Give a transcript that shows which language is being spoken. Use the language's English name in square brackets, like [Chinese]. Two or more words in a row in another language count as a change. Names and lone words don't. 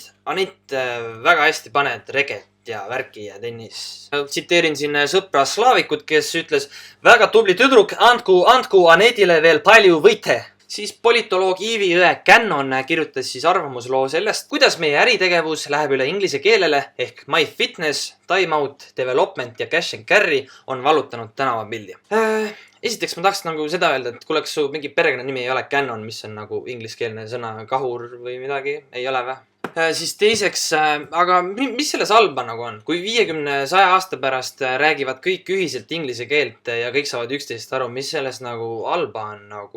[Estonian] Anett, väga hästi paned reget ja värki ja tennis. Tsiteerin siin sõpra Slaavikut, kes ütles, väga tubli tüdruk, andku Anetile veel palju võite. Siis politoloog Iivi Jõe Cannon kirjutas siis arvamusloo sellest, kuidas meie äritegevus läheb üle inglise keelele ehk My Fitness, Time Out, Development ja Cash and Carry on vallutanud tänavapildi. Esiteks ma tahaks nagu seda öelda, et kuule, kas su mingi perekonnanimi ei ole Cannon, mis on nagu ingliskeelne sõna kahur või midagi, ei ole või? Siis teiseks, aga mis selles halba nagu on? Kui 50-100 aasta pärast räägivad kõik ühiselt inglise keelt ja kõik saavad üksteisest aru, mis selles nagu halba on nagu...